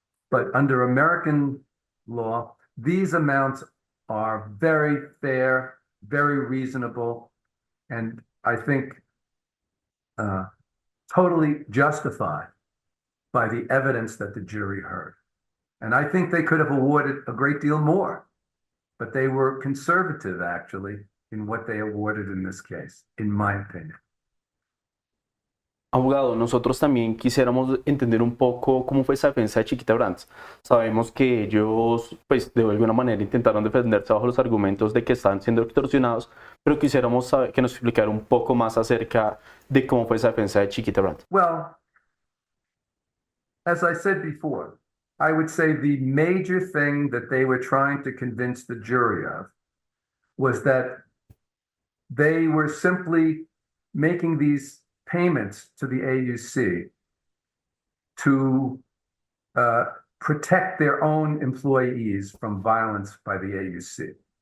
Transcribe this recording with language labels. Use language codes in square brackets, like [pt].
[en] But under American law, these amounts are very fair, very reasonable, and I think totally justified by the evidence that the jury heard. And I think they could have awarded a great deal more, but they were conservative, actually, in what they awarded in this case, in my opinion. [es] Abogado, nosotros también quisiéramos entender un poco cómo fue esa defensa de Chiquita Brands. Sabemos que ellos, pues, de alguna manera intentaron defenderse bajo los argumentos de que están siendo extorsionados, pero quisiéramos saber, que nos explicara un poco más acerca de cómo fue esa defensa de Chiquita Brands. [en] Well, as I said before, I would say the major thing that they were trying to convince the jury of was that they were simply making these payments to the AUC to protect their own employees from violence by the AUC.